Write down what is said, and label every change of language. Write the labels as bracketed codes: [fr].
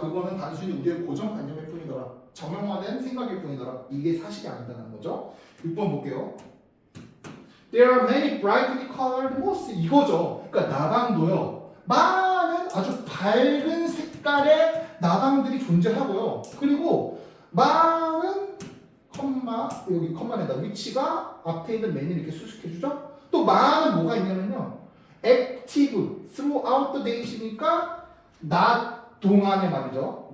[ko] 그거는 단순히 우리의 고정관념일 뿐이더라. 정형화된 생각일 뿐이더라. 이게 사실이 아니다라는 거죠. 6번 볼게요. [en] There are many brightly colored moths. [ko] 이거죠. 그러니까 나방도요, 많은 아주 밝은 색깔의 나방들이 존재하고요. 그리고 많은 여기 컴마에다 위치가 앞에 있는 맨을 이렇게 수식해주죠. 또 많은 뭐가 있냐면요, [en] active throughout the day [ko] 이니까 낮 동안에 말이죠.